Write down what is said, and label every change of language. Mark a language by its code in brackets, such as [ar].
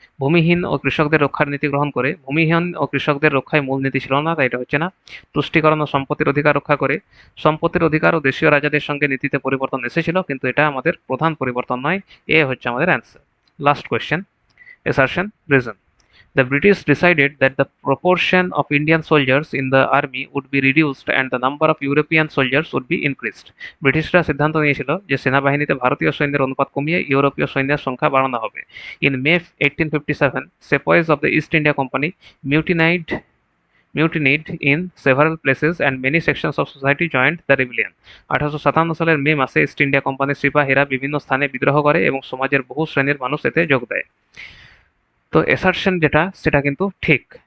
[bn] ভূমিহীন ও কৃষকদের রক্ষার নীতি গ্রহণ করে, ভূমিহীন ও কৃষকদের রক্ষায় মূল নীতি ছিল না, তাই এটা হচ্ছে না। তুষ্টিকরণ ও সম্পত্তির অধিকার রক্ষা করে, সম্পত্তির অধিকার ও দেশীয় রাজাদের সঙ্গে নীতিতে পরিবর্তন এসেছিল, কিন্তু এটা আমাদের প্রধান পরিবর্তন নয়, এ হচ্ছে আমাদের answer. Last question, assertion, reason. [en] The British decided that the proportion of Indian soldiers in the army would be reduced and the number of European soldiers would be increased. [bn] ব্রিটিশরা সিদ্ধান্ত নিয়েছিল যে সেনাবাহিনীতে ভারতীয় সৈন্যের অনুপাত কমিয়ে ইউরোপীয় সৈন্যের সংখ্যা বাড়ানো হবে। [en] In May 1857, sepoys of the East India Company mutinied in several places and many sections of society joined the rebellion. [bn] 1857 সালের মে মাসে ইস্ট ইন্ডিয়া কোম্পানির সিপাহীরা বিভিন্ন স্থানে বিদ্রোহ করে এবং সমাজের বহু শ্রেণীর মানুষ এতে যোগ দেয়। তো অ্যাসারশন যেটা সেটা কিন্তু ঠিক।